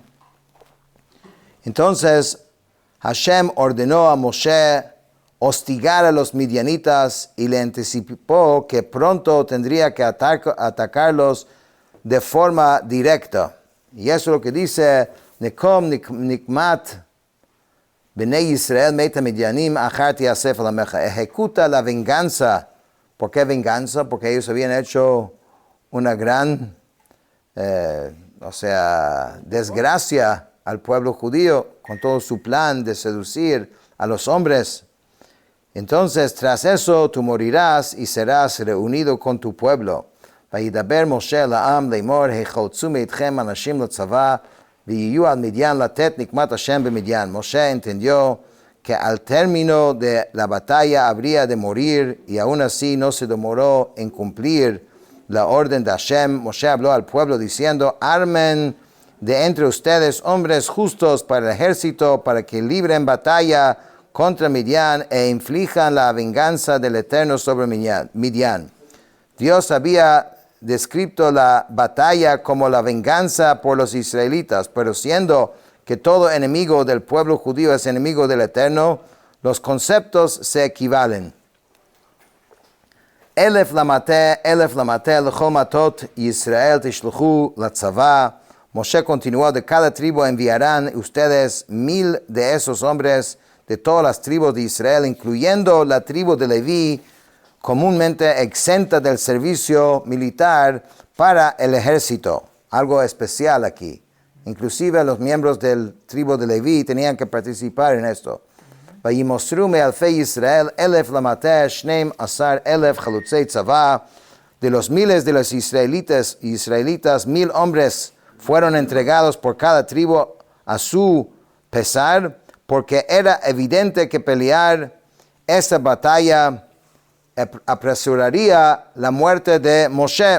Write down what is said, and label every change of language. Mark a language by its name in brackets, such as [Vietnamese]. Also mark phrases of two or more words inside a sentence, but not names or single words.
[Spanish] Entonces Hashem ordenó a Moshe hostigar a los midianitas y le anticipó que pronto tendría que atacarlos de forma directa. Y eso es lo que dice, [Hebrew] נקום נקמת בני ישראל מאת המדינים אחר תאסף אל עמיך. [Spanish] Ejecuta la venganza. ¿Por qué venganza? Porque ellos habían hecho una gran, desgracia al pueblo judío con todo su plan de seducir a los hombres. Entonces, tras eso, tú morirás y serás reunido con tu pueblo. [Hebrew] וידבר משה לעם לאמור, היחלצו מאתכם אנשים לצבא, ויהיו על מדיין לתת נקמת השם במדיין. [Spanish] Moshe entendió que al término de la batalla habría de morir, y aún así no se demoró en cumplir la orden de Hashem. Moshe habló al pueblo diciendo, armen de entre ustedes hombres justos para el ejército, para que libren batalla contra Midian e inflijan la venganza del Eterno sobre Midian. Dios había descrito la batalla como la venganza por los israelitas, pero siendo que todo enemigo del pueblo judío es enemigo del Eterno, los conceptos se equivalen. [Hebrew] אלף למטה לכל מטות ישראל תשלחו לצבא. [Spanish] Moshe continuó, de cada tribu enviarán ustedes 1000 de esos hombres, de todas las tribus de Israel, incluyendo la tribu de Leví, comúnmente exenta del servicio militar para el ejército. Algo especial aquí. Inclusive los miembros del tribu de Leví tenían que participar en esto. [Hebrew] וימסרו מאלפי ישראל 1,000 למטה 12,000 חלוצי צבא. [Spanish] De los miles de los israelitas, 1,000 hombres fueron entregados por cada tribu a su pesar, porque era evidente que pelear esta batalla apresuraría la muerte de Moshe.